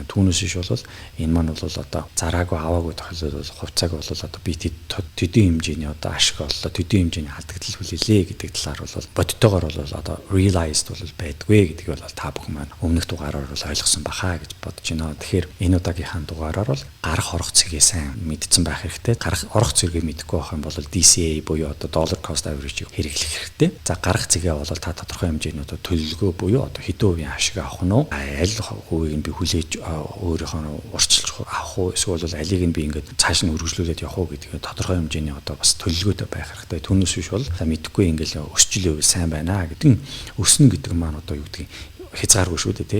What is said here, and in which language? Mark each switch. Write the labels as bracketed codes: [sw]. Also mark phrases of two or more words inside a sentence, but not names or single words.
[mn] Түүнээс иш бол энэ маань бол одоо зараагүй аваагүй тохиолдолд бол хувьцааг бол одоо би төдийн хэмжээний одоо ашиг оллоо, төдийн хэмжээний алдагдал хүлээлээ гэдэг талаар бол бодтойгоор бол одоо realized бол байдгүй гэдгийг бол та бүхэн маань өмнөх дугаараар бол ойлгосон бахаа гэж бодож байна. Тэгэхээр энэ удаагийнхаа дугаараар бол гарах орох цэгээ сайн мэдсэн байх хэрэгтэй. Гарах орох цэгээ мэдэхгүй байх юм бол DCA буюу одоо [en] dollar cost average- [mn] ийг хэрэглэх хэрэгтэй. За гарах цэгээ бол та тодорхой хэмжээний одоо төлөлгөө буюу одоо хэдэн хувийн ашиг авах нь аль хувийг нь би хүлээж өөрийнхөө урчилж авах уу эсвэл алийг нь би ингээд цааш нь хөргөжлүүлээд явах уу гэдэг тодорхой хэмжээний одоо бас төлөвлөгөөтэй байх хэрэгтэй. Түүнээс биш бол мэдхгүй ингээл өсчил байвал сайн байна гэдэг нь өснө гэдэг маань одоо юу гэдэг хязгааргүй шүү дээ тий.